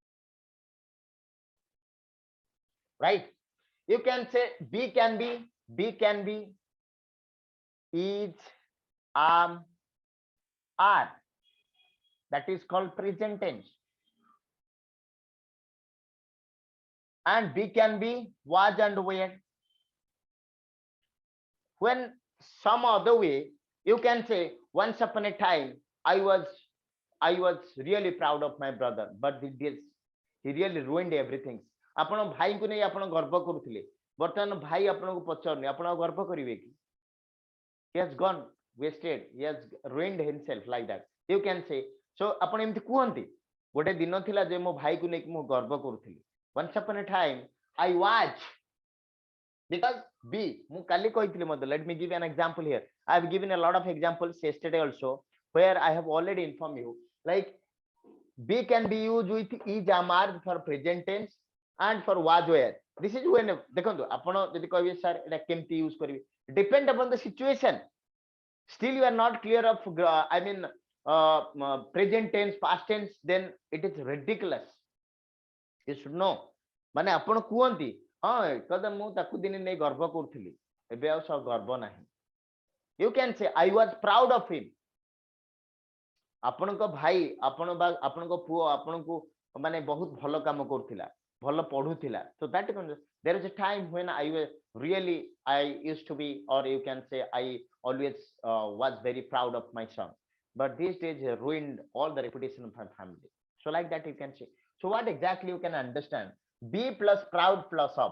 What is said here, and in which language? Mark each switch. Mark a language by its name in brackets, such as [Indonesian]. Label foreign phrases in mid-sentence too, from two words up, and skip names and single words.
[English] right you can say be can be is are that is called present tense and be can be was and were when some other way you can say once upon a time I was really proud of my brother but he really ruined everything [Odia] ଆପଣ ଭାଇଙ୍କୁ ନେଇ ଆପଣ ଗର୍ବ କରୁଥିଲେ ବର୍ତ୍ତମାନ ଭାଇ ଆପଣଙ୍କୁ ପଚାରୁନି ଆପଣ ଗର୍ବ କରିବେ କି [English] he has gone wasted he has ruined himself like that you can say so [Odia] ଆପଣ ଏମିତି କୁହନ୍ତି ଗୋଟେ ଦିନ ଥିଲା ଯେ ମୋ ଭାଇକୁ ନେଇକି ମୁଁ ଗର୍ବ କରୁଥିଲି [English] once upon a time I was because be [Odia] ମୁଁ କାଲି କହିଥିଲି ମଧ୍ୟ [English] let me give you an example here I have given a lot of examples yesterday also where I have already informed you like be can be used with is amar for present tense and for was were this is when [Odia] ଦେଖନ୍ତୁ ଆପଣ ଯଦି କହିବେ ସାର୍ ଏଟା କେମିତି ୟୁଜ କରିବେ [English] depend upon the situation still you are not clear of I mean present tense past tense then it is ridiculous you should know [Odia] ମାନେ ଆପଣ କୁହନ୍ତି ହଁ କଦ ମୁଁ ତାକୁ ଦିନେ ନେଇ ଗର୍ବ କରୁଥିଲି ଏବେ ଆଉ ସବୁ ଗର୍ବ ନାହିଁ [English] you can say I was proud of him [Odia] ଆପଣଙ୍କ ଭାଇ ଆପଣଙ୍କ ପୁଅ ଆପଣଙ୍କୁ ମାନେ ବହୁତ ଭଲ କାମ କରୁଥିଲା ଭଲ ପଢୁଥିଲା [English] so that there is a time when I used to be or you can say I always was very proud of my son but these days ruined all the reputation of my family So like that you can say. So what exactly you can understand? Be plus proud plus of.